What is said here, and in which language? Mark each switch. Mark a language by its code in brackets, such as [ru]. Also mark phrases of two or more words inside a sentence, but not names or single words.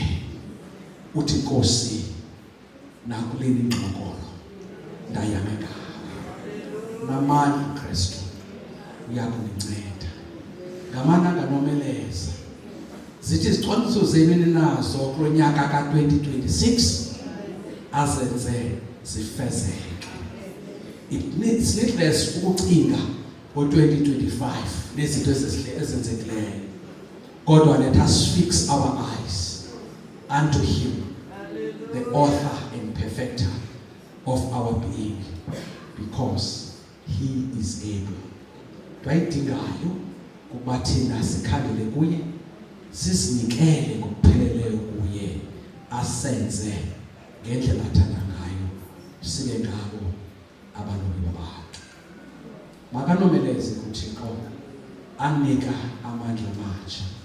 [xh] Uthi Nkosi, nakuleni ingxokolo ndayame ngawe. unamandla uKristu uyakuninceda ngamana nganomeleza zithi izicwangciso zenu ninazo kulonyaka ka2026 azenze zifezeke. [en] It needs needless [xh] ukucinga ngo2025 nezinto ezenzekileyo, kodwa [en] let us fix our eyes unto him, the author and perfecter of our being, because he is able. [xh] Twayidingayo kuba thina sikhangele kuye, sisinikele ngokupheleleyo kuye, asenze ngendlela athanda ngayo, sibe ngabo abalobi babantu. Makanomeleze uThixo anika amandla amatsha.